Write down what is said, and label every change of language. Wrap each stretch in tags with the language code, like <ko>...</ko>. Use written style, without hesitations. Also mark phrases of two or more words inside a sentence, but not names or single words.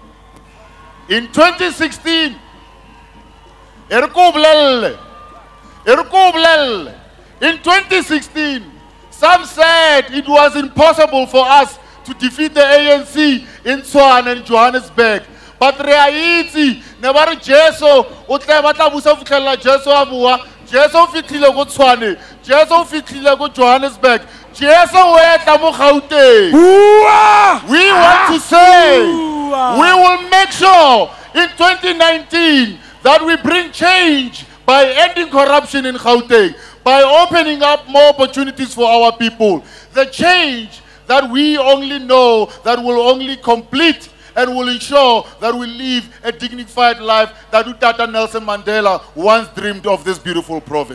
<en>In 2016, in 2016, some said it was impossible for us to defeat the ANC in Tshwane and Johannesburg. But reality, never</en> <tn>Jesu, Jesu fitlile go Tshwane, Jesu fitlile go Johannesburg, Jesu wetla mo Gauteng.</tn> <en>We want to say, we will make sure in 2019 that we bring change by ending corruption in Gauteng, by opening up more opportunities for our people. The change that we only know, that will only complete and will ensure that we live a dignified life that Utata Nelson Mandela once dreamed of this beautiful province.</en>